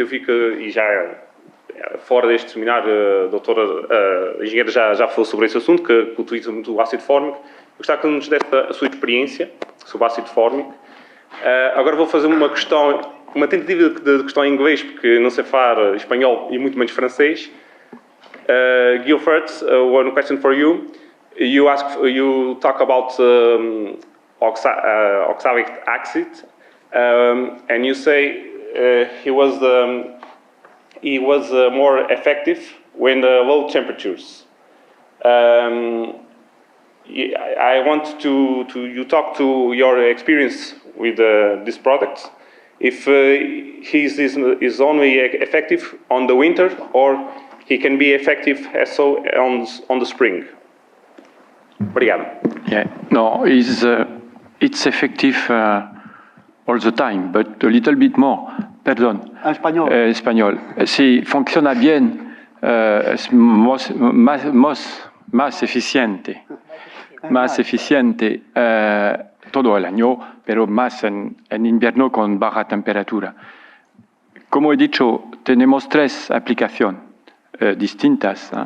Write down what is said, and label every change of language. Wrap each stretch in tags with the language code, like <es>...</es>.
<pt>Eu vi que, e já fora deste seminário, a engenheira já falou sobre esse assunto, que utiliza muito o ácido fórmico. Eu gostava que nos desse a sua experiência sobre o ácido fórmico. Agora vou fazer uma tentativa de questão em inglês, porque não sei falar espanhol e muito menos francês.</pt> <en>Guilford, one question for you. You talk about oxalic acid, and you say he was more effective when low temperatures. I want you talk to your experience with this product. If he is only effective on the winter, or he can be effective also on the spring.</en> <pt>Obrigado.</pt> <en>Yeah, no, it's effective all the time, but a little bit more.</en> <es>Perdón. Español. Español. Sí, funciona bien, es más eficiente. Más eficiente todo el año, pero más en invierno con baja temperatura. Como he dicho, tenemos 3 aplicaciones distintas.</es>